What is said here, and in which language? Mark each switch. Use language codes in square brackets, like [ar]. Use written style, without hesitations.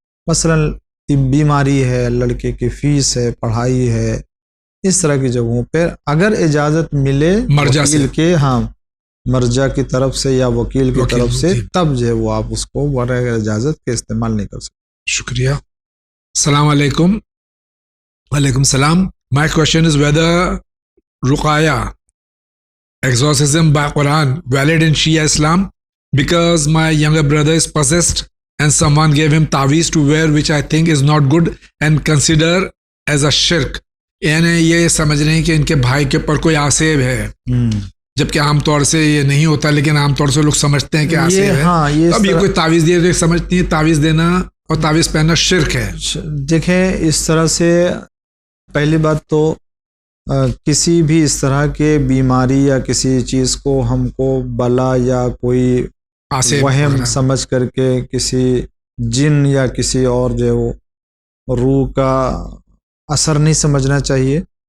[ur] مثلا بیماری ہے، لڑکے کی فیس ہے، پڑھائی ہے، اس طرح کی جگہوں پہ اگر اجازت ملے وکیل کے، ہاں مرجع کی طرف سے یا وکیل کی طرف سے، تب جو ہے وہ آپ اس کو بغیر اجازت کے استعمال نہیں کر سکتے. شکریہ. السلام علیکم. وعلیکم السلام. [en] My question is whether Ruqaya exorcism by Quran valid in Shia Islam, because my younger brother is possessed and someone gave him taweez to wear which I think is not good and consider as a shirk. [ur] یعنی یہ سمجھ رہے ہیں کہ ان کے بھائی کے اوپر کوئی آسیب ہے، جبکہ عام طور سے یہ نہیں ہوتا، لیکن عام طور سے لوگ سمجھتے ہیں کہ آسیب ہے. اب یہ کوئی تعویذ دیے تو سمجھتی ہیں تعویذ دینا اور تعویذ پہننا شرک ہے. دیکھیں اس طرح سے پہلی بات تو کسی بھی اس طرح کے بیماری یا کسی چیز کو ہم کو بلا یا کوئی وہم سمجھ کر کے کسی جن یا کسی اور جو ہے وہ روح کا اثر نہیں سمجھنا چاہیے.